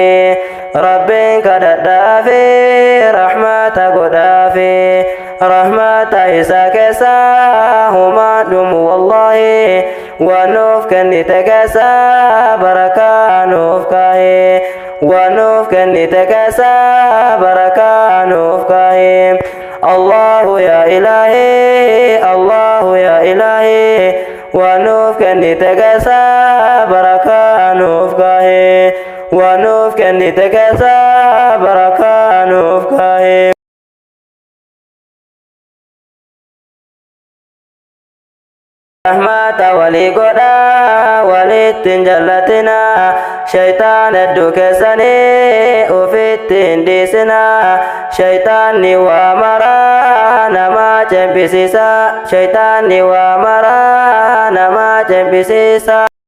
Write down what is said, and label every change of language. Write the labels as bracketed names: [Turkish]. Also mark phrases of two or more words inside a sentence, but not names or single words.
[Oromo] rabbiin kadhadhaafi rahmata godhaafi rahmata isa keessa humaan dhumu wallahi wanuuf kennite keessa barakaa nuuf kaahe wanuuf kennite keessa barakaa nuuf kaahe [Arabic] الله يا إلهي الله يا إلهي [Oromo] wanuuf kennite keessa barakaa nuuf kaahe wanuuf kennite keessa barakaa nuuf kaahe rahmata walii godha walittiin jallatina shaytaan hedduu keessanii ufittiin dhiisina shaytaanni waa maraa namaa cembisiisa shaytaanni waa maraa namaa cembisiisa